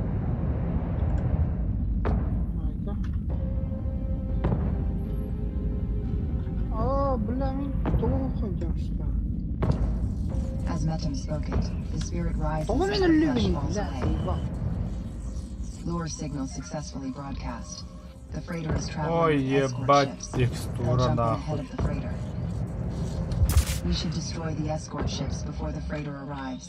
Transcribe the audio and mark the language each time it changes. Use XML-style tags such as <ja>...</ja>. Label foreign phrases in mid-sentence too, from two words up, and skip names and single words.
<ru>Айда.</ru> <tr>Bilemin doğru koyacağım işte.</tr> <en>As Metum spoke it, the spirit rises</en> <tr>Doğru</tr> <en>as the</en> <tr>önemli</tr> <en>flesh</en> <tr>benim.</tr> <en>falls away.</en> <tr>Bak.</tr> <en>Lure signal successfully broadcast. The freighter is</en> <ru>Ой,</ru> <en>traveling with escort</en> <ru>ебать,</ru> <en>ships. They'll</en> <ru>текстура</ru> <en>jump in ahead</en> <ru>нахуй.</ru> <en>of the freighter. We should destroy the escort ships before the freighter arrives.</en>